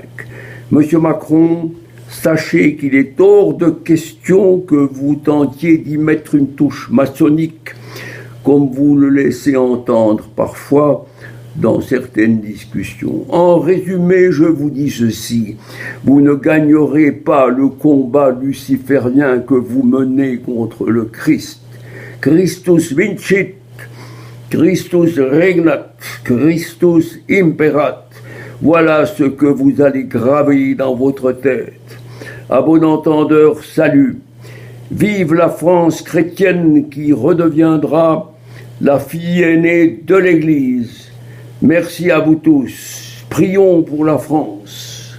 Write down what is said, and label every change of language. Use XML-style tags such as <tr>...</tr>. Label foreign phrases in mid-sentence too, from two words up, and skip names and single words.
<fr>Monsieur Macron, sachez qu'il est hors de question que vous tentiez d'y mettre une touche maçonnique, comme vous le laissez entendre parfois dans certaines discussions. En résumé, je vous dis ceci, vous ne gagnerez pas le combat luciférien que vous menez contre le Christ.</fr> <la>Christus vincit, Christus regnat, Christus imperat.</la> <fr>Voilà ce que vous allez graver dans votre tête. À bon entendeur, salut. Vive la France chrétienne qui redeviendra la fille aînée de l'Église. Merci à vous tous. Prions pour la France.</fr>